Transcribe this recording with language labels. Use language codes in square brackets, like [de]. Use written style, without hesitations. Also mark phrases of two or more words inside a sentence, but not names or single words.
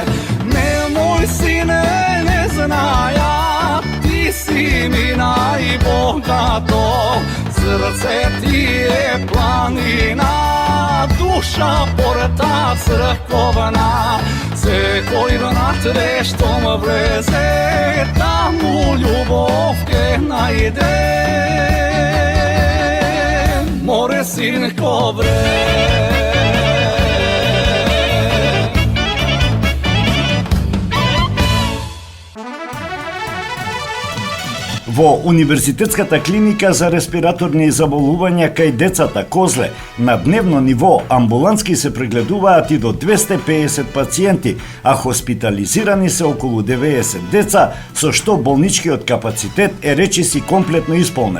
[mk] Немој сине, не знаја, ти си ми најбогато, срце ти је планина, душа порта црковна, се који брат вештом влезе, да му љубов те најде. Море синко бре. Во Универзитетската клиника за респираторни заболувања кај децата Козле на дневно ниво амбулантски се прегледуваат и до 250 пациенти, а хоспитализирани се околу 90 деца, со што болничкиот капацитет е речиси комплетно исполнет.